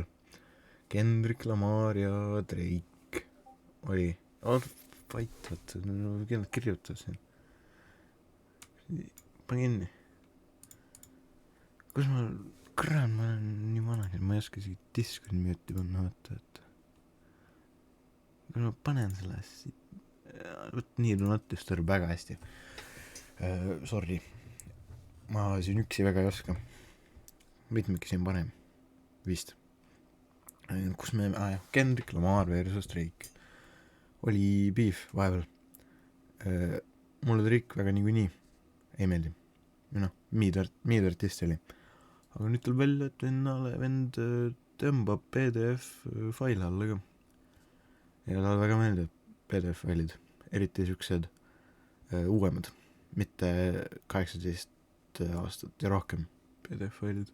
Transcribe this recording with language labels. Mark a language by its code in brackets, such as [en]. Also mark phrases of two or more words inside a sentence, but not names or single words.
[et] Kendrick Lamar ja Drake oli, vait, kellelt kirjutas siin. pane kinni. kus ma, kurat, ma olen nii vana, ma ei oska isegi Discordi müüti panna, vaata. kui ma panen selle võt nii, [en] do not disturb [et] väga hästi. Sorry, ma siin üksi väga ei oska. mitmeki siin parem vist. kus me, Kendrick Lamar versus Drake oli beef vahepeal. mulle Drake väga niikuinii ei meeldi, noh, miidartist oli, aga nüüd tuleb välja, et vend tõmbab PDF faile alla ka ja talle väga meeldib PDF failid, eriti siuksed uuemad, mitte 18 aastat ja rohkem PDF failid.